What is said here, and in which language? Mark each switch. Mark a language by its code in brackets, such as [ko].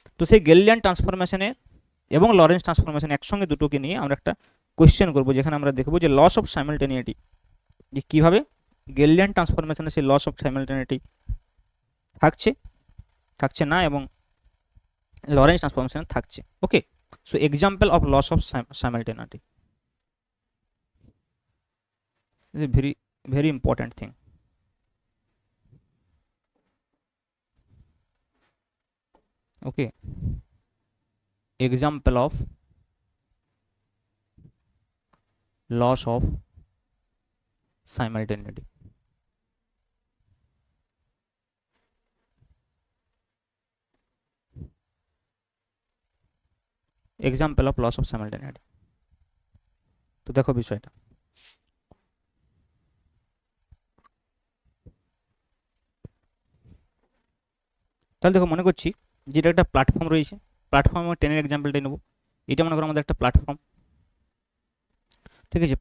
[bn] তো সেই গেলিলিয়ান ট্রান্সফরমেশনে এবং লরেন্স ট্রান্সফরমেশন একসঙ্গে দুটোকে নিয়ে আমরা একটা কোয়েশ্চেন করবো, যেখানে আমরা দেখবো যে লস অফ সাইমালটেনিটি, যে কীভাবে গেলিলিয়ান ট্রান্সফরমেশনে সেই লস অফ সাইমালটেনিটি থাকছে থাকছে না এবং লরেন্স ট্রান্সফরমেশন থাকছে। [en] Okay, so example of loss of simultaneity is a very very important thing. Okay, example of loss of simultaneity. Example of loss of simultaneity. [bn] তো দেখো বিষয়টা, তাহলে দেখো মনে করছি যেটা একটা প্ল্যাটফর্ম রয়েছে, প্ল্যাটফর্মে ট্রেনের এক্সাম্পলটাই নেবো। এটা মনে করো আমাদের একটা প্ল্যাটফর্ম, ঠিক আছে।